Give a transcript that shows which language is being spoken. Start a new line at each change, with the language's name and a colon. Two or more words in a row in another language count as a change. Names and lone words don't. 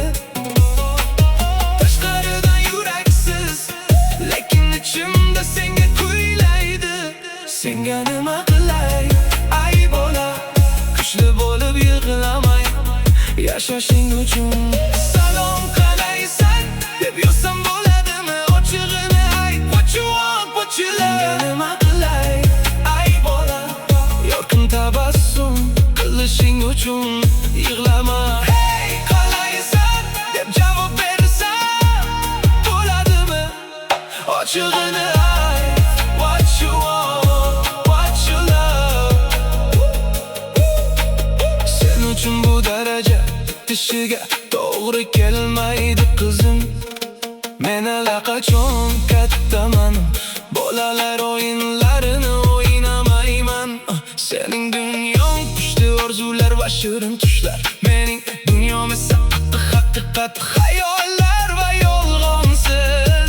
Uzbek: Tashqaridan yuraksiz, lekin ichimda senga kuylaydi. Senga nima qilay, ay bola, kuchli bo'lib yig'lamay yashashing uchun. Salom qalaysan deb yozsam bo'ladimi? Ochig'ini ayt,
English: what you want, what you love.
Uzbek: Senga nima qilay, ay bola, yorqin tabassum qilishing uchun yig'lama. Hey, qalaysan deb javob bersam bo'ladimi? Ochig'ini ayt,
English: what you want, what you love.
Uzbek: Sen uchun bu daraja tishiga to'g'ri kelmaydi qizim. Men allaqachon kattaman, bolalar o'yinlarini o'ynamayman. Sening dunyong kuchli orzular va shirin tushlar, mening dunyom esa haqiqat, xayollar va yolg'onsiz.